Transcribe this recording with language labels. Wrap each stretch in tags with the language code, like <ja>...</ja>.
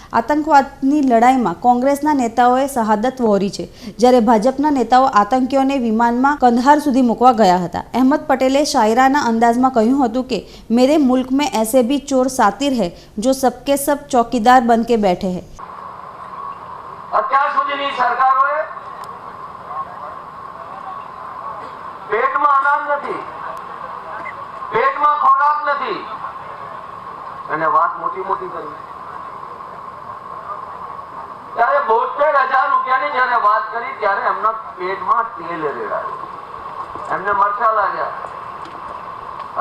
<gu>આતંકવાદની લડાઈમાં કોંગ્રેસના નેતાઓએ શહાદત વહોરી છે, જ્યારે ભાજપના નેતાઓ આતંકીઓને વિમાનમાં કંદહાર સુધી મૂકવા ગયા હતા। અહેમદ પટેલે શાયરાના અંદાજમાં કહ્યું હતું કે</gu> <hi>મેરે મુલ્ક में ऐसे भी चोर सातिर है जो सबके सब चौकीदार बन के बैठे हैं।</hi> <gu>અત્યાર સુધીની સરકારોએ પેટમાં અનાજ નથી, પેટમાં ખોરાક નથી અને વાત મોટી મોટી કરી। ત્યારે 72,000 રૂપિયાની જ્યારે વાત કરી ત્યારે એમના પેટમાં તેલ રેડાયું, એમને મરચા લાગ્યા।</gu>